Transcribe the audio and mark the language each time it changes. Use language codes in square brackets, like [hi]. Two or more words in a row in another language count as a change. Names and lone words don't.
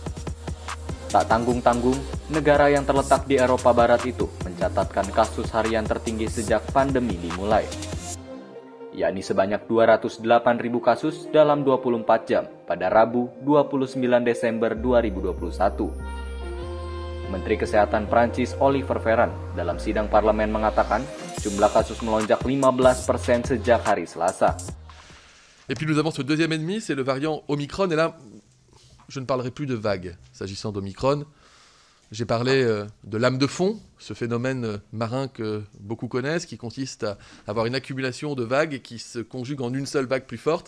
[id] Tak tanggung-tanggung, negara yang terletak di Eropa Barat itu mencatatkan kasus harian tertinggi sejak pandemi dimulai, yakni sebanyak 208.000 kasus dalam 24 jam pada Rabu 29 Desember 2021. Menteri Kesehatan Prancis Olivier Véran dalam sidang parlemen mengatakan jumlah kasus melonjak 15% sejak hari Selasa. [fr] Et puis nous avons ce deuxième ennemi, c'est le variant Omicron. Et là, je ne parlerai plus de vagues s'agissant d'Omicron. J'ai parlé de lame de fond, ce phénomène marin que beaucoup connaissent, qui consiste à avoir une accumulation de vagues qui se conjuguent en une seule vague plus forte.